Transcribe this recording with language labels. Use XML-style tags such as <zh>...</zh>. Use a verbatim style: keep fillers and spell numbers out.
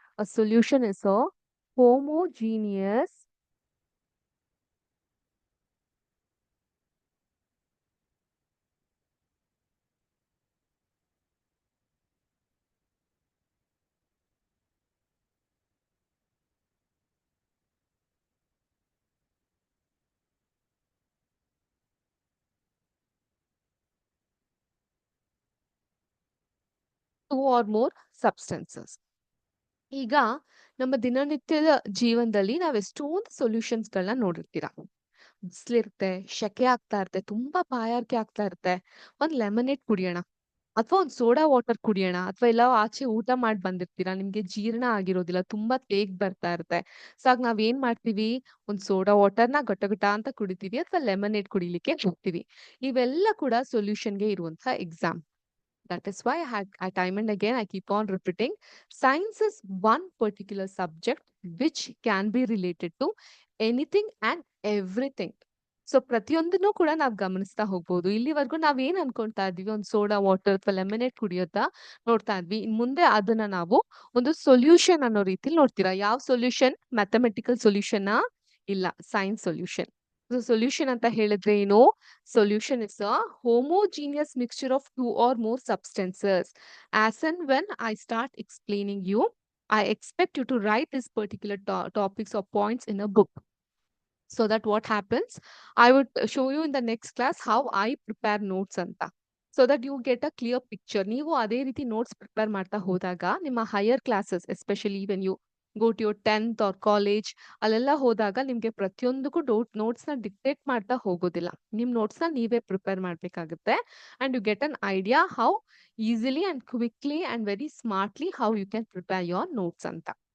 <en>A solution is a homogeneous two or more substances.</en> <kn>ಈಗ ನಮ್ಮ ದಿನನಿತ್ಯದ ಜೀವನದಲ್ಲಿ ನಾವು ಎಷ್ಟೊಂದು solutions ಗಳನ್ನ ನೋಡಿರ್ತೀರ. ಬಿಸಿಲಿರುತ್ತೆ, ಸೆಕೆ ಆಗ್ತಾ ಇರುತ್ತೆ, ತುಂಬಾ ಬಾಯಾರಿಕೆ ಆಗ್ತಾ ಇರುತ್ತೆ, ಒಂದ್ ಲೆಮನೇಡ್ ಕುಡಿಯೋಣ ಅಥವಾ ಒಂದ್ ಸೋಡಾ ವಾಟರ್ ಕುಡಿಯೋಣ, ಅಥವಾ ಇಲ್ಲ ಆಚೆ ಊಟ ಮಾಡಿ ಬಂದಿರ್ತೀರಾ, ನಿಮ್ಗೆ ಜೀರ್ಣ ಆಗಿರೋದಿಲ್ಲ, ತುಂಬಾ ತೇಗ್ ಬರ್ತಾ ಇರುತ್ತೆ. ಸೊ ಆಗ ನಾವ್ ಏನ್ ಮಾಡ್ತೀವಿ, ಒಂದ್ ಸೋಡಾ ವಾಟರ್ನ ಗಟಗಟ ಅಂತ ಕುಡಿತೀವಿ ಅಥವಾ ಲೆಮನೇಡ್ ಕುಡಿಲಿಕ್ಕೆ ಹೋಗ್ತೀವಿ. ಇವೆಲ್ಲ ಕೂಡ ಸೊಲ್ಯೂಷನ್ಗೆ ಇರುವಂತಹ exam.</kn> <en>That is why I had I time and again I keep on repeating. Science is one particular subject which can be related to anything and everything.</en> <kn>So ಪ್ರತಿಯೊಂದನ್ನು ಕೂಡ ನಾವು ಗಮನಿಸ್ತಾ ಹೋಗ್ಬೋದು. ಇಲ್ಲಿವರೆಗೂ ನಾವ್ ಏನ್ ಅನ್ಕೊಂತಾ ಇದ್ವಿ, ಒಂದು ಸೋಡಾ ವಾಟರ್ ಅಥವಾ ಲೆಮನೇಟ್ ಕುಡಿಯೋದಾ ನೋಡ್ತಾ ಇದ್ವಿ. ಇನ್ ಮುಂದೆ ಅದನ್ನ ನಾವು ಒಂದು ಸೊಲ್ಯೂಷನ್ ಅನ್ನೋ ರೀತಿಲಿ ನೋಡ್ತೀರಾ. ಯಾವ ಸೊಲ್ಯೂಷನ್? ಮ್ಯಾಥಮೆಟಿಕಲ್ ಸೊಲ್ಯೂಷನ್ ಇಲ್ಲ, ಸೈನ್ಸ್ ಸೊಲ್ಯೂಷನ್. ಸೊಲ್ಯೂಷನ್ ಅಂತ ಹೇಳಿದ್ರೆ ಏನು?</kn> <en>Solution is a homogeneous mixture of two or more substances. As and when I start explaining you, I expect you to write these particular to- topics or points in a book, so that what happens, I would uh, show you in the next class how I prepare notes anta, so that you get a clear picture.</en> <kn>ನೀವು ಅದೇ ರೀತಿ notes prepare ಮಾಡ್ತಾ ಹೋದಾಗ ನಿಮ್ಮ higher classes, especially</kn> <en>when you go to your tenth or college,</en> <kn>ಅಲ್ಲೆಲ್ಲ ಹೋದಾಗ ನಿಮ್ಗೆ ಪ್ರತಿಯೊಂದಕ್ಕೂ ನೋಟ್ಸ್ ನ ಡಿಕ್ಟೇಟ್ ಮಾಡ್ತಾ ಹೋಗೋದಿಲ್ಲ. ನಿಮ್ notes ನ ನೀವೇ ಪ್ರಿಪೇರ್ ಮಾಡ್ಬೇಕಾಗುತ್ತೆ.</kn> <en>and you get an idea how easily and quickly and very smartly how you can prepare your notes</en> <kn>ಅಂತ.</kn>